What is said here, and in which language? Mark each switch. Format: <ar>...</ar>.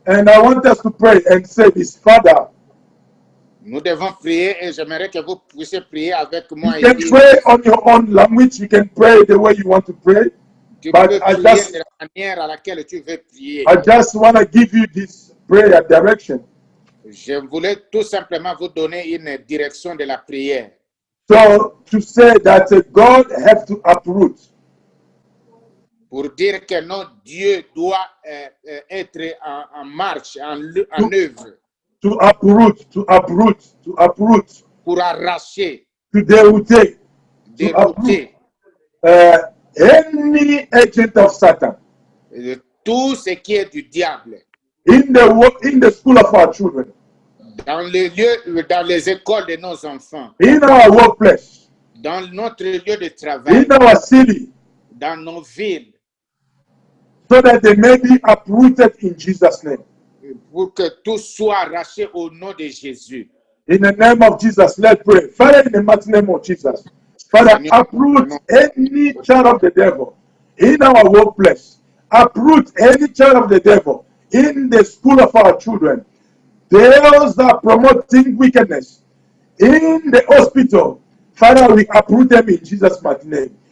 <en>And I want us to pray and say this, Father,</en> <fr>Nous devons prier et j'aimerais que vous puissiez prier avec moi.</fr> <en>you can pray on your own language. You can pray the way you want to pray.</en> <fr>Tu</fr> <en>But</en> <fr>peux</fr> <en>I</en> <fr>prier</fr> <en>just-</en> <fr>de la manière à laquelle tu veux prier.</fr> <en>I just want to give you this prayer direction.</en> <fr>Je voulais tout simplement vous donner une direction de la prière.</fr> <en>So to say that God have to uproot.</en> <fr>Pour dire que non, Dieu doit être en marche, en œuvre,</fr> <en>To uproot, to uproot, to uproot,</en> <fr>pour arracher,</fr> <en>to dérouter, to uproot</en> <fr>dérouter</fr> <en>any agent of Satan</en> <fr>tout ce qui est du diable</fr> <en>in the school of our children,</en> <fr>dans les lieux, dans les écoles de nos enfants,</fr> <en>in our workplace,</en> <fr>dans notre lieu de travail,</fr> <en>in our city,</en> <fr>dans nos villes,</fr> <en>so that they may be uprooted in Jesus' name.</en> <fr>pour que tout soit arraché au nom de Jésus.</fr> <en>In the name of Jesus, let's pray. Father, in the mighty name of Jesus, Father, uproot any child of the devil in our workplace. Uproot any child of the devil in the school of our children. Those that are promoting wickedness in the hospital, Father, we uproot them in Jesus' mighty name.</en>